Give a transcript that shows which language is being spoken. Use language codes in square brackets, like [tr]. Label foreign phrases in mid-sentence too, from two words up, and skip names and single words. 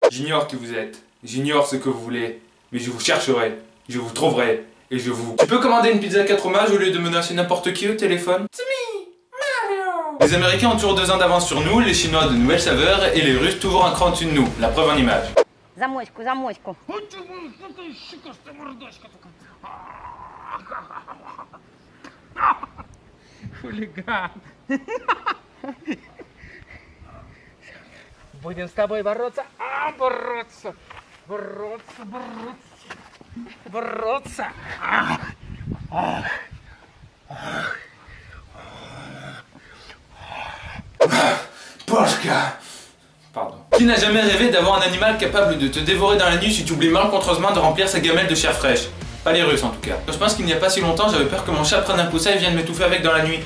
[fr] J'ignore qui vous êtes, j'ignore ce que vous voulez, mais je vous chercherai, je vous trouverai, et je vous... Tu peux commander une pizza 4 fromages au lieu de menacer n'importe qui au téléphone? [en] It's me, Mario. [fr] Les Américains ont toujours 2 ans d'avance sur nous, les Chinois de nouvelles saveurs, et les Russes toujours un cran au-dessus de nous. La preuve en image. [ru] Замочку, замочку. Хулиган. Будем с тобой бороться. Бороться. Бороться, бороться. Бороться. [fr] Pochka. Pardon. Qui n'a jamais rêvé d'avoir un animal capable de te dévorer dans la nuit si tu oublies malencontreusement de remplir sa gamelle de chair fraîche? Pas les Russes en tout cas. Je pense qu'il n'y a pas si longtemps, j'avais peur que mon chat prenne un poussin et vienne m'étouffer avec dans la nuit.